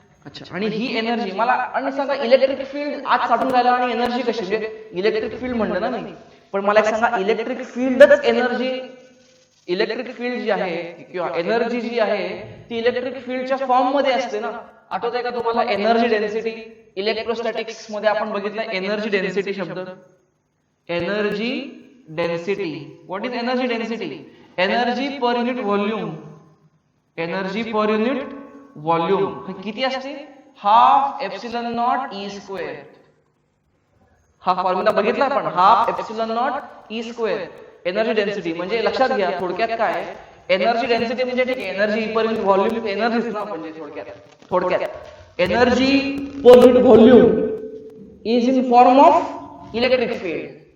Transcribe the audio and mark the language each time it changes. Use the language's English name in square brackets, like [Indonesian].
[Marathi] अच्छा, आणि ही एनर्जी मला, आणि सांगा इलेक्ट्रिक फील्ड आत साठून राहिला आणि एनर्जी कशी, म्हणजे इलेक्ट्रिक फील्ड म्हणलं ना मी, पण मला एक सांगा, इलेक्ट्रिक फील्डच एनर्जी, इलेक्ट्रिक फील्ड जी आहे किंवा एनर्जी जी आहे ती इलेक्ट्रिक फील्डच्या फॉर्म मध्ये असते ना. आठवतंय का तुम्हाला एनर्जी डेन्सिटी? इलेक्ट्रोस्टॅटिक्स मध्ये आपण बघितलं एनर्जी डेन्सिटी शब्द. [English] Energy density, what is energy density? Energy per unit volume. [Marathi] Energy per unit volume किती असते? [English] Half epsilon naught E square. [Marathi] हा फॉर्म्युला बघितला आपण, half epsilon not E square. Energy density म्हणजे लक्षात घ्या, थोडक्यात काय एनर्जी डेन्सिटी म्हणजे ठीक आहे, [English] Energy per unit volume energy ना, म्हणजे थोडक्यात energy per unit volume is in form of electric field.